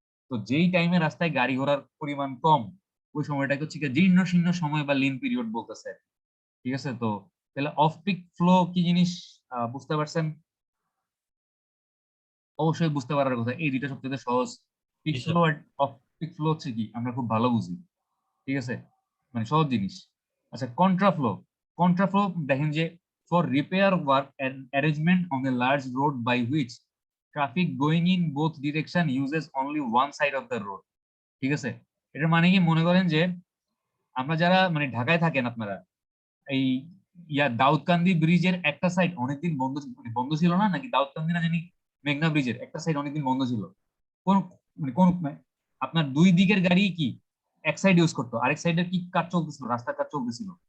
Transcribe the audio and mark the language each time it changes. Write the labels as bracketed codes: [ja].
[bn] তো যেই টাইমে রাস্তায় গাড়ি ঘোড়ার পরিমাণ কম, ওই সময়টাকে হচ্ছে জীর্ণ শীর্ণ সময় বা লিন পিরিয়ড বলতেছে। ঠিক আছে, তো তাহলে অফ পিক ফ্লো কি জিনিস বুঝতে পারছেন? অবশ্যই বুঝতে পারার কথা, এই দুইটা সবচেয়ে সহজ। Pick G sir. Flow আর of pick flow হচ্ছে কি আমরা খুব ভালো বুঝি। ঠিক আছে, মানে সহজ জিনিস। আচ্ছা, কন্ট্রাফ্লো। [en] contraflow [bn] দেখেন যে [en] For repair work and arrangement on a large road by which traffic going in both direction uses only one side of the road। [bn] ঠিক আছে, এটার মানে কি, মনে করেন যে আমরা যারা মানে ঢাকায় থাকেন আপনারা, এই দাউদকান্দি ব্রিজের একটা সাইড অনেকদিন বন্ধ, মানে বন্ধ ছিল না নাকি, দাউদকান্দি না জানি মেঘনা ব্রিজের একটা সাইড অনেকদিন বন্ধ ছিল। কোন মানে আপনার দুই দিকের গাড়ি কি এক সাইড ইউজ করতো, আরেক সাইডের কি কাজ চলতেছিল, রাস্তার কাজ চলতেছিল।